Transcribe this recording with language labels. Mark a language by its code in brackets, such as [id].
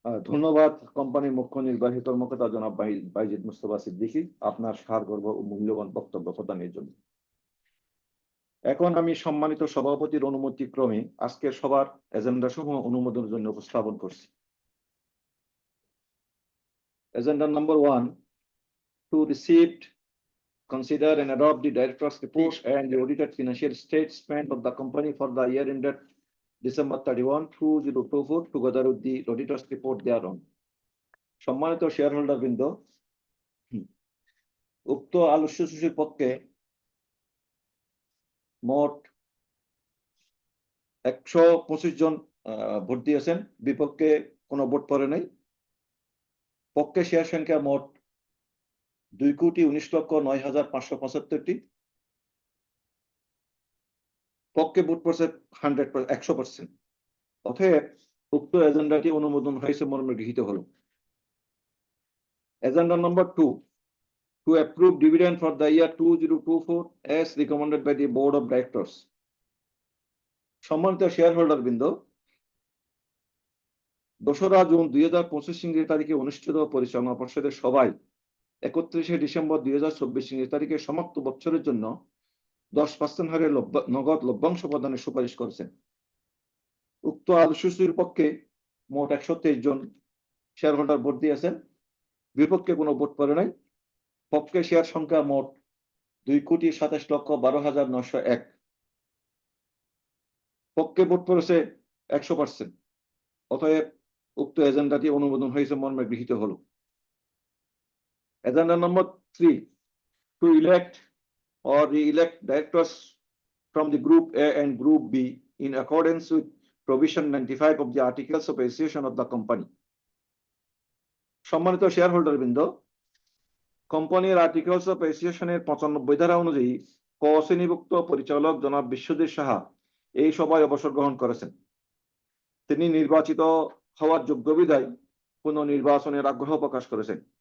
[bn] ধন্যবাদ কোম্পানির মুখ্য নির্বাহী কর্মকর্তা জনাব বাইজিদ মুস্তফা সিদ্দিকী আপনার সারগর্ভ ও মূল্যবান বক্তব্য প্রদানের জন্য। এখন আমি সম্মানিত সভাপতির অনুমতি ক্রমে আজকের সবার এজেন্ডা সমূহ অনুমোদনের জন্য উপস্থাপন করছি। [en] Agenda number 1, to receive, consider and adopt the director's report and the audited financial statement of the company for the year ended December 31, 2024, together with the auditor's report thereon. [bn] সম্মানিত শেয়ারহোল্ডার বৃন্দ, উক্ত আলোচ্য সূচির পক্ষে মোট 125 জন ভোট দিয়েছেন, বিপক্ষে কোনো vote পড়ে নাই। পক্ষে শেয়ার সংখ্যা মোট 2,19,09,575টি। পক্ষে ভোট পড়ছে 100%। অতএব উক্ত এজেন্ডাটি অনুমোদন হয়েছে মর্মে গৃহীত হল। Agenda number 2, [en] to approve dividend for the year 2024 as recommended by the board of directors. [bn] সম্মানিত শেয়ারহোল্ডার বৃন্দ, 2রা জুন 2025 ইংরেজি তারিখে অনুষ্ঠিত পরিচালনা পর্ষদের সভায় 31শে ডিসেম্বর 2024 ইংরেজি তারিখে সমাপ্ত বছরের জন্য 10% হারে নগদ লভ্যাংশ প্রদানের সুপারিশ করেছেন। উক্ত আলোচনার পক্ষে মোট 123 জন শেয়ারহোল্ডার ভোট দিয়েছেন, বিপক্ষে কোনো ভোট পড়ে নাই। পক্ষে শেয়ার সংখ্যা মোট 2,27,12,901। পক্ষে ভোট পড়েছে 100%। অতএব উক্ত এজেন্ডাটি অনুমোদন হয়েছে মর্মে গৃহীত হল। Agenda number 3, [en] to elect or re-elect directors from the Group A and Group B in accordance with Provision 95 of the Articles of Association of the company. [bn] সম্মানিত শেয়ারহোল্ডার বৃন্দ, কোম্পানির আর্টিকেলস অফ অ্যাসোসিয়েশনের 95 ধারা অনুযায়ী ক শ্রেণীভুক্ত পরিচালক জনাব বিশ্বজিৎ সাহা এই সভায় অবসর গ্রহণ করেছেন। তিনি নির্বাচিত হওয়ার যোগ্য বিধায় পুনর্নির্বাচনের আগ্রহ প্রকাশ করেছেন।